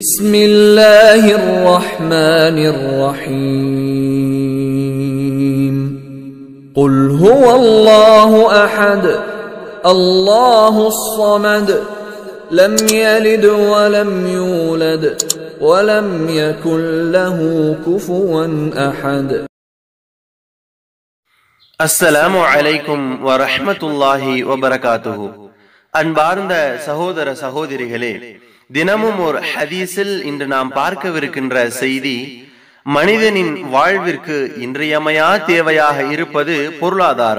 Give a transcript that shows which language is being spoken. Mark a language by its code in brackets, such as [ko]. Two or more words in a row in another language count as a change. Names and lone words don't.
[ar] بسم الله الرحمن الرحيم قل هو الله أحد الله الصمد لم يلد ولم يولد ولم يكن له كفوا أحد. السلام عليكم ورحمة الله وبركاته. [ta] அன்பார்ந்த சகோதர சகோதரிகளே, தினமும் ஒரு ஹதீஸில் இன்று நாம் பார்க்கவிருக்கின்ற செய்தி, மனிதனின் வாழ்விற்கு இன்றியமையா தேவையாக இருப்பது பொருளாதாரம்.